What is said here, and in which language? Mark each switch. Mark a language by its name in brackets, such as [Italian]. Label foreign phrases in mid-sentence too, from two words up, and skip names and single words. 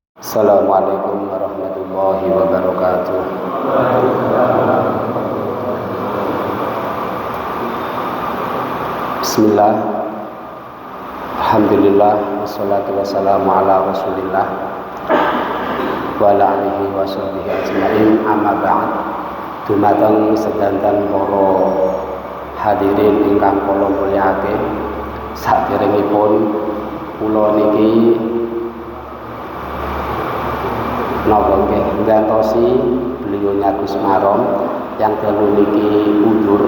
[Arabic] السلام عليكم ورحمة الله وبركاته. بسم الله، الحمد لله، والصلاة والسلام على رسول الله وعلى آله وصحبه أجمعين، أما بعد. [Javanese] Dumateng sedanten para hadirin ingkang kula mulyakaken, saderengipun kula niki napa nggih ngantosi beliaunya Gus Marom yang dalu niki undur.